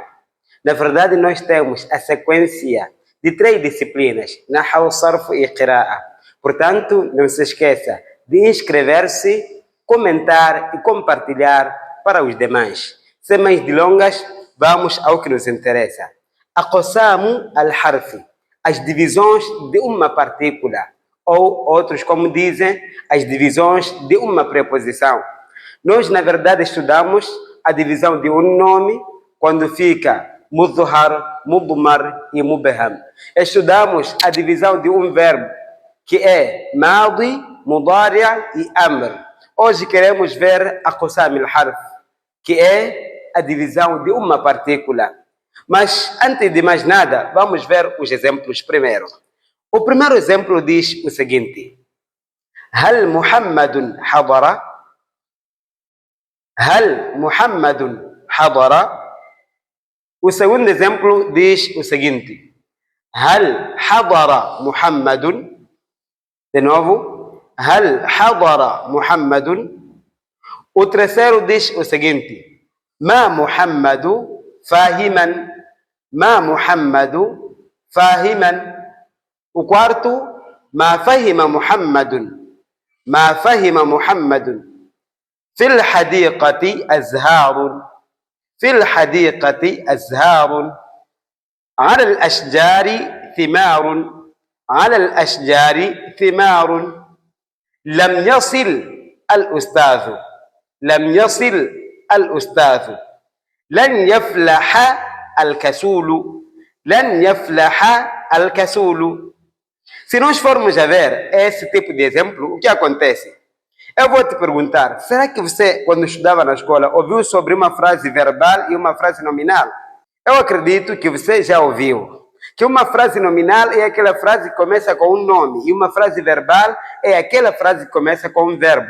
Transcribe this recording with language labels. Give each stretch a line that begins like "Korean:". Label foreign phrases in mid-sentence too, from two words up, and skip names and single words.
Portuguese: Na verdade, nós temos a sequência de 3 disciplinas, Nahaw, Sarf e Qira'a. Portanto, não se esqueça de inscrever-se, comentar e compartilhar para os demais. Sem mais delongas, vamos ao que nos interessa.
Arabic: أقسام الحرف,
Portuguese: as divisões de uma partícula, ou outros como dizem, as divisões de uma preposição. Nós, na verdade, estudamos a divisão de um nome quando fica
Arabic: مظهر، مضمر
Portuguese: e mubham. Estudamos a divisão de um verbo que é
Arabic: ماضٍ، مضارع'
Portuguese: e amr.
Arabic: Hoje queremos ver أقسام الحرف,
Portuguese: que é a divisão de uma partícula. Mas, antes de mais nada, vamos ver os exemplos primeiro. O primeiro exemplo diz o seguinte:
Arabic: هل محمدٌ حضر? هل محمدٌ حضر?
Portuguese: O segundo exemplo diz o seguinte:
Arabic: هل حضر محمدٌ?
Portuguese: De novo,
Arabic: هل حضر محمدٌ?
Portuguese: O terceiro diz o seguinte:
Arabic: ما محمدٌ فاهمًا? ما محمدٌ فاهمًا?
Portuguese: O quarto,
Arabic: ما فهم محمدٌ? ما فهم محمدٌ؟ في الحديقة أزهارٌ? في الحديقة أزهارٌ? على الأشجار ثمارٌ? على الأشجار ثمارٌ? لم يصل الأستاذ? لم يصل الأستاذ؟ لن يفلح الكسول? لن يفلح الكسول?
Portuguese: Se nós formos a ver esse tipo de exemplo, o que acontece? Eu vou te perguntar, será que você, quando estudava na escola, ouviu sobre uma frase verbal e uma frase nominal? Eu acredito que você já ouviu que uma frase nominal é aquela frase que começa com um nome e uma frase verbal é aquela frase que começa com um verbo.